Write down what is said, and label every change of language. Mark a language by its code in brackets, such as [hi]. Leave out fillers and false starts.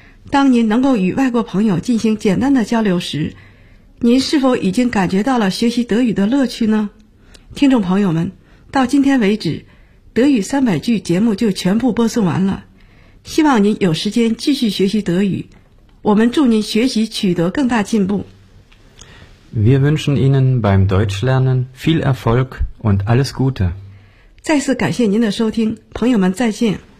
[zh] 当您能够与外国朋友进行简单的交流时，您是否已经感觉到了学习德语的乐趣呢？听众朋友们，到今天为止，德语三百句节目就全部播送完了。希望您有时间继续学习德语。我们祝您学习取得更大进步。 [de] Wir wünschen Ihnen beim Deutschlernen viel Erfolg und alles Gute. [zh] 再次感谢您的收听，朋友们再见。